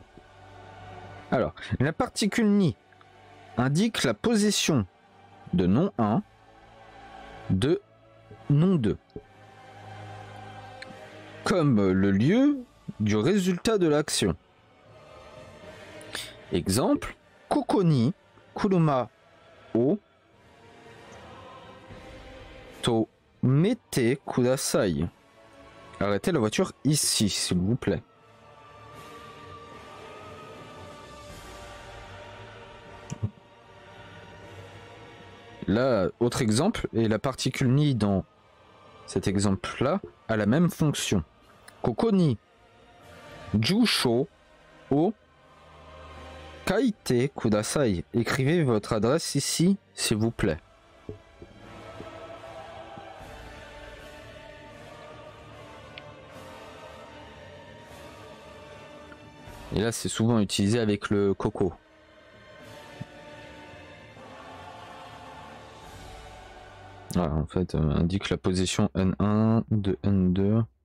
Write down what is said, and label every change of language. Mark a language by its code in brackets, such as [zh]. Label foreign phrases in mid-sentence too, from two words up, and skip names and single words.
[fr] Alors, la particule ni indique la position de non 1, de non 2, comme le lieu du résultat de l'action. [ja] Exemple, ここに車を止めてください. [fr] Arrêtez la voiture ici, s'il vous plaît. Là, autre exemple, et la particule ni dans cet exemple-là a la même fonction. [ja] ここに住所を書いてください. [fr] Écrivez votre adresse ici, s'il vous plaît. Et là, c'est souvent utilisé avec le coco. Voilà, en fait, indique la position N1 de N2.